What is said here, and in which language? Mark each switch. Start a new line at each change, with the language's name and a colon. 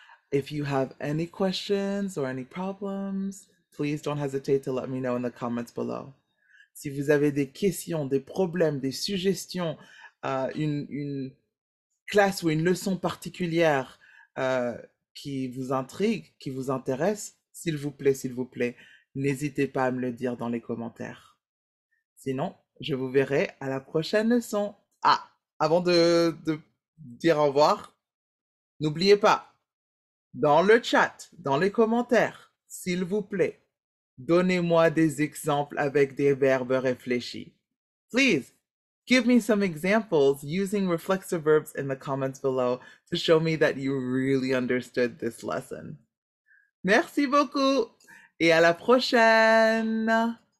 English: If you have any questions or any problems, please don't hesitate to let me know in the comments below.
French: Si vous avez des questions, des problèmes, des suggestions, une classe ou une leçon particulière qui vous intrigue, qui vous intéresse, s'il vous plaît, n'hésitez pas à me le dire dans les commentaires. Sinon, je vous verrai à la prochaine leçon. Ah, avant de dire au revoir, n'oubliez pas, dans le chat, dans les commentaires, s'il vous plaît, donnez-moi des exemples avec des verbes réfléchis.
English: Please, give me some examples using reflexive verbs in the comments below to show me that you really understood this lesson.
French: Merci beaucoup et à la prochaine.